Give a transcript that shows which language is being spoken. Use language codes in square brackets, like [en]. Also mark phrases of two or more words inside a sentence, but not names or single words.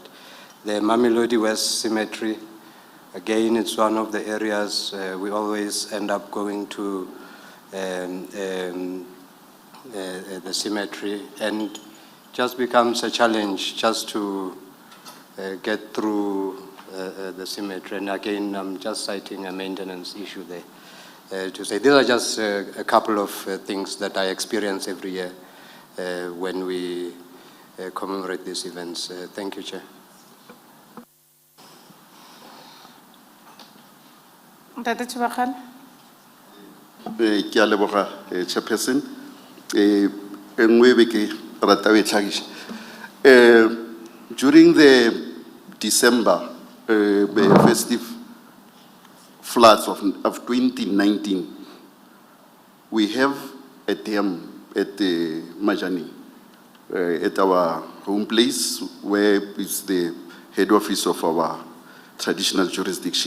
[en] The Mamelodi West Cemetery, again, it's one of the areas we always end up going to the cemetery, and just becomes a challenge just to get through the cemetery. And again, I'm just citing a maintenance issue there to say these are just a couple of things that I experience every year when we commemorate these events. Thank you, Chair. [nso] Ntate Tshwane. Ke a leboga, Chairperson. Engwe be ke rata ho e tlhagiša. [en] During the December festive floods of 2019, we have a dam at the Majani, at our home place, where is the head office of our traditional jurisdiction.